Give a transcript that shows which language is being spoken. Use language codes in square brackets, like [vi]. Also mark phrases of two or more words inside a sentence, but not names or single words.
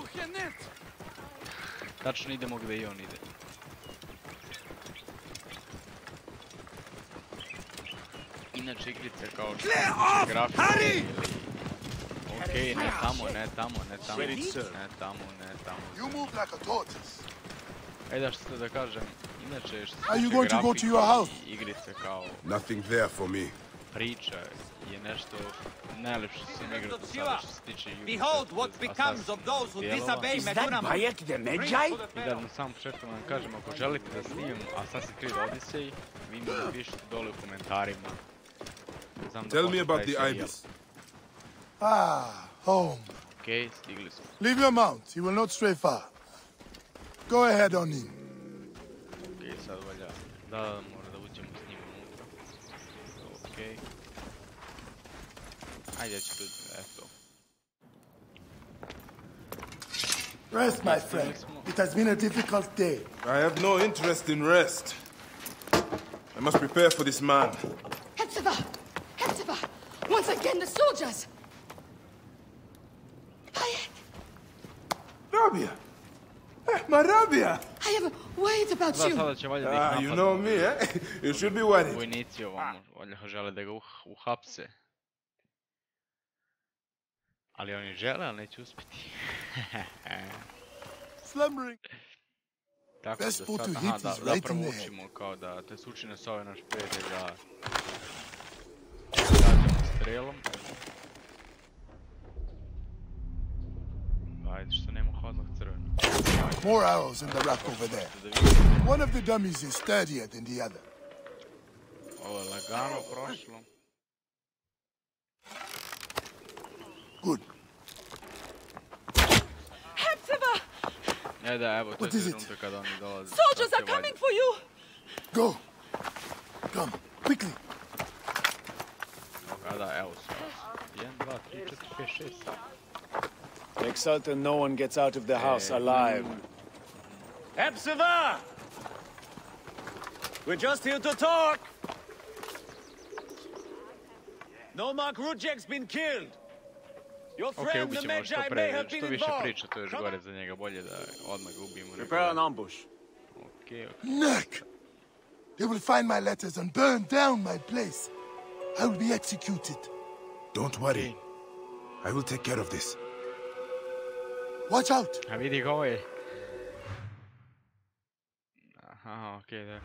[sr] Tačno idemo gdje i on ide. Inače igrice kao što se grafika ili... Okej, ne tamo. Ajde što da kažem, inače što se grafike i igrice kao... [en] Nothing there for me. [sr] Priča je nešto najlepše sam igrao do sada što se tiče I da na samom početku vam kažem, ako želite da snimim Assassin's Creed Odyssey, vi mi napišite dole u komentarima. [en] Tell me about the ibis. Ah, home. [sr] Okej, stigli smo. [en] Leave your mount. He will not stray far. Go ahead on in. [sr] Okej, sad valja. Da, mora da uđemo s njim unutra. Okej. Ajde, ja ću tu, eto. [en] Rest, my friend. It has been a difficult day. I have no interest in rest. I must prepare for this man. Hepzibah! Hepzibah! Once again, the soldiers! Bayek! Rabia! My Rabia! I am worried about you. [sr] Sada će valjda da ih napadnu. [en] You know me, eh? You should be worried. [sr] Vojnici ovamo, valjda žele da ga uhapse. Ali oni žele, ali neće uspjeti. [en] Slumbering. [sr] Tako da sad, zapravo učimo kao da te sučine s ove naš prijatelj da gađamo strelom. Ajde što nema hladnog crvena. [en] More arrows in the rack over there. One of the dummies is sturdier than the other. [sr] Ovo je lagano prošlo. [en] Good. Hepzibah! [sr] Ne da, evo, to je trenutak kada oni dolaze. [en] Soldiers are coming for you! Go. Come, quickly. [sr] Da, evo su. 1, 2, 3, 4, 5, 6. [en] Take certain no one gets out of the house alive. Hepzibah! We're just here to talk! Nomak Rudjek's been killed! Your friend the Magi may have been [sr] što više [en] involved! [sr] priča, to je još gore za njega, bolje da odmah ga ubijemo. [en] Prepare an ambush. [sr] Okej. [en] Neck! They will find my letters and burn down my place. I will be executed. Don't worry. I will take care of this. Watch out! [sr] A vidi ga ovo je. Aha, okej, da.